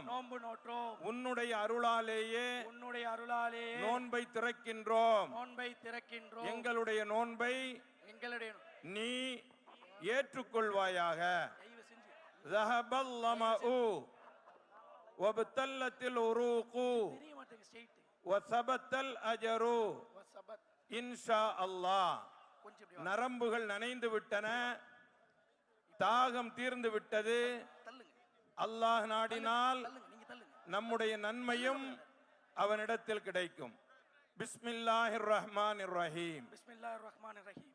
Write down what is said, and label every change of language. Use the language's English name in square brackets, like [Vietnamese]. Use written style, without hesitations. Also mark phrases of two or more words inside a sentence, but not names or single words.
[Tamil] உன்னுடைய அருளாலேயே நோன்பை திறக்கின்றோம். எங்களுடைய நோன்பை நீ ஏற்றுக்கொள்வாயாக. [Arabic] ذهب الظمأ وابتلت العروق وثبت الأجر إن شاء الله. [Tamil] நரம்புகள் நனைந்து விட்டன, தாகம் தீர்ந்து விட்டது. அல்லாஹ் நாடினால் நம்முடைய நன்மையும் அவனிடத்தில் கிடைக்கும். [Arabic] بسم الله الرحمن الرحيم. بسم الله الرحمن الرحيم.